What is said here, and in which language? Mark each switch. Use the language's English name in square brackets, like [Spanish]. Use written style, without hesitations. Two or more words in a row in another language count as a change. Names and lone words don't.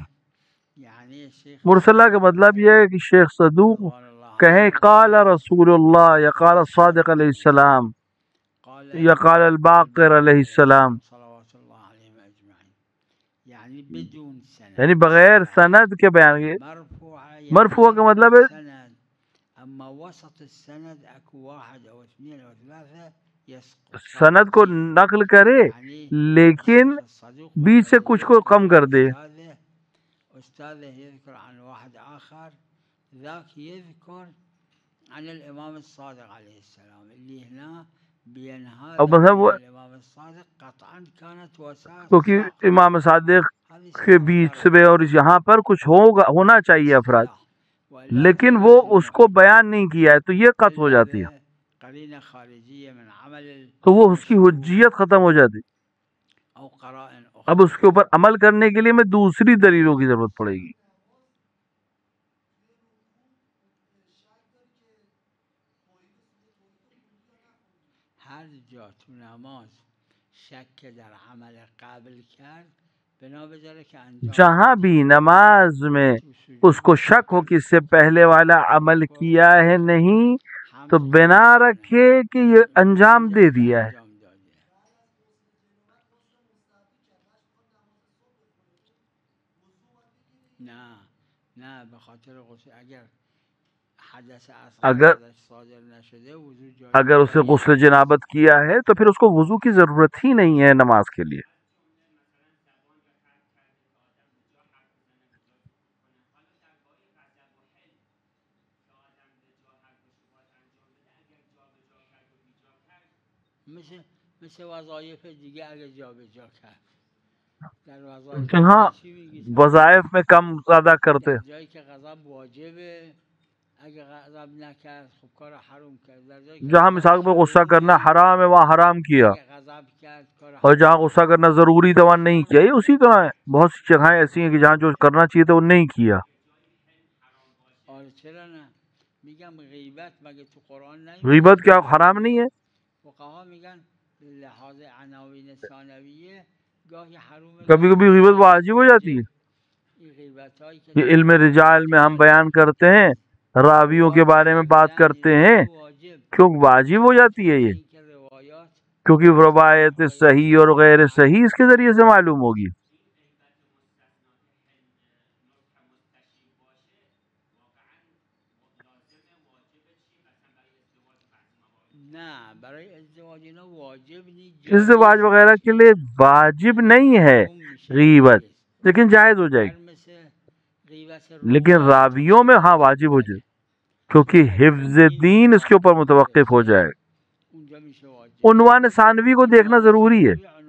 [Urdu] مرسلہ کا مطلب یہ ہے کہ شیخ صدوق کہیں [Arabic] قال رسول اللہ [Urdu] یا [Arabic] قال الصادق علیہ السلام [Urdu] یا [Arabic] قال الباقر علیہ السلام، [Urdu] یعنی بغیر سند کے بیان کے. مرفوع کا مطلب ہے سند کو نقل کرے لیکن بیچ سے کچھ کو کم کر دے. [Arabic] أستاذه يذكر عن واحد آخر ذاك يذكر عن الإمام الصادق عليه السلام اللي هنا بينهى [Urdu] اب مطلب [Arabic] الإمام الصادق قطعا كانت وسائط [Urdu] کیونکہ امام صادق کے بیچ میں اور یہاں پر کچھ ہونا چاہیے افراد، لیکن وہ اس کو بیان نہیں کیا ہے تو یہ قطع ہو جاتی ہے، تو وہ اس کی حجیت ختم ہو جاتی. اب اس کے اوپر عمل کرنے کے لیے میں دوسری دلیلوں کی ضرورت پڑے گی. [Persian] ہر جا تو نماز شک در عمل قبل کرد بنا بذاره که انجام [Urdu] جہاں بھی نماز میں اس کو شک ہو کہ اس سے پہلے والا عمل کیا ہے نہیں تو بنا رکھے کہ یہ انجام دے دیا ہے. [Persian] نه به خاطر غسل اگر حدث اگر اصغر صادر نشده وضو جاری [Urdu] اگر اسے غسل جنابت کیا ہے تو پھر اس کو وضو کی ضرورت ہی نہیں ہے نماز کے لیے. [Persian] مثل وظایف دیگه اگر جا به جا کرد در وظایف [Urdu] جہاں [Persian] چی میگی [Urdu] وظائف میں کم زیادہ کرتے [Persian] در جایی که غضب واجبه اگر غضب نکرد خب کار حرام کرد در جایی که [Urdu] جہاں مثال میں غصہ کرنا حرام ہے وہاں حرام کیا، [Persian] اگر غضب کرد کار [Urdu] اور جہاں غصہ کرنا ضروری تھا وہاں نہیں کیا. یہ اسی طرح ہے، بہت سی جگہیں ایسی ہیں کہ جہاں جو کرنا چاہیے تھا وہ نہیں کیا. [Persian] آره چرا نه میگم غیبت مگه تو قرآن نیست [Urdu] غیبت کیا حرام نہیں ہے؟ [Persian] فقها میگن لحاظ عناوین ثانویه گاهی حرومه [Urdu] کبھی کبھی غیبت واجب ہو جاتی ہے. [Persian] این غیبت هایی که [Urdu] یہ علم رجال میں ہم بیان کرتے ہیں، راویوں کے بارے میں بات کرتے ہیں، کیوں واجب ہو جاتی ہے یہ؟ کیونکہ روایت صحیح اور غیر صحیح اس کے ذریعے سے معلوم ہوگی. [Persian] نه برای ازدواج اینا واجب نیست [Urdu] ازدواج وغیرہ کے لیے واجب نہیں ہے غیبت، لیکن جائز ہو جائے گی. لیکن راویوں میں ہاں واجب ہو جائے کیونکہ حفظ دین اس کے اوپر متوقف ہو جائے. عنوان ثانوی کو دیکھنا ضروری ہے.